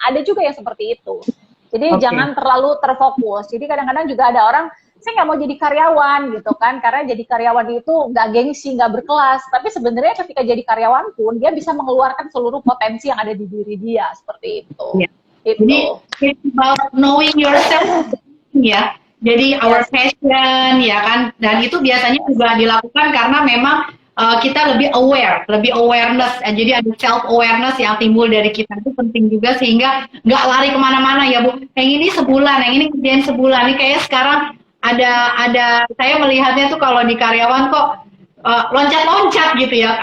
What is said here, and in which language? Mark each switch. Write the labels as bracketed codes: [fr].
[id] Ada juga yang seperti itu. Jadi jangan terlalu terfokus. Jadi kadang-kadang juga ada orang, saya nggak mau jadi karyawan gitu kan, karena jadi karyawan itu nggak gengsi, nggak berkelas. Tapi sebenarnya ketika jadi karyawan pun dia bisa mengeluarkan seluruh potensi yang ada di diri dia, seperti itu. [en] Jadi it's about knowing yourself ya. [id] Jadi [en] our passion [id] ya kan, dan itu biasanya juga dilakukan karena memang kita lebih aware, lebih awareness. Jadi ada self awareness yang timbul dari kita itu penting juga sehingga nggak lari kemana-mana ya Bu. Yang ini sebulan, yang ini kerjain sebulan. Ini kayak sekarang ada saya melihatnya tuh kalau di karyawan kok loncat-loncat gitu ya.